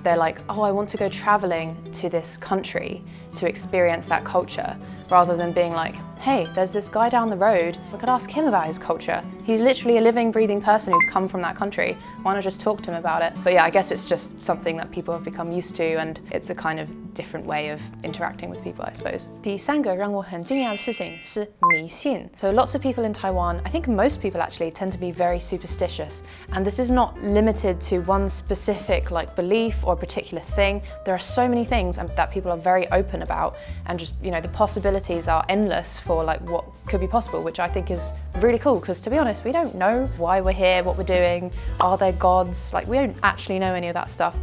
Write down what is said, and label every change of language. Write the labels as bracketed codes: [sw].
[en] They're like, oh, I want to go traveling to this country to experience that culture, rather than being like, hey, there's this guy down the road, we could ask him about his culture. He's literally a living, breathing person who's come from that country. Why not just talk to him about it? But yeah, I guess it's just something that people have become used to and it's a kind of different way of interacting with people, I suppose. [zh] 第三个让我很惊讶的事情是迷信. [en] So lots of people in Taiwan, I think most people actually tend to be very superstitious. And this is not limited to one specific like belief or particular thing. There are so many things that people are very open about and just, you know, the possibilities are endless for like what could be possible, which I think is really cool because to be honest, we don't know why we're here, what we're doing, are there gods, like we don't actually know any of that stuff.